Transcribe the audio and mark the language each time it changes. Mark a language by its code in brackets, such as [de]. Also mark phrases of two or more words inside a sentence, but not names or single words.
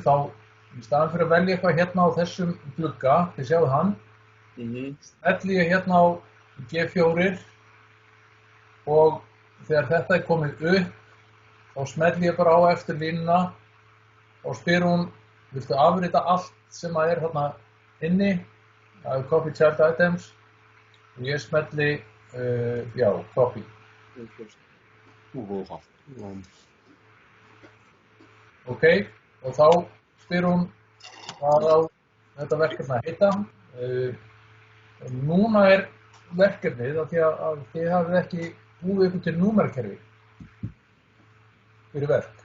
[is] Þá í staðan fyrir að velja eitthvað hérna á þessum glugga, þið sjáðu hann, smelli ég hérna á G4 og þegar þetta er komið upp, þá smelli ég bara á eftir línuna og spyr hún, viltu afrita allt sem að er þarna inni, það er [en] copy child items, [is] og ég smelli, copy. Ok, og þá spyr hún hvað á þetta verkefni að heita. Núna er verkefnið af því að þið hafið ekki búið ykkur til númerkerfi fyrir verk.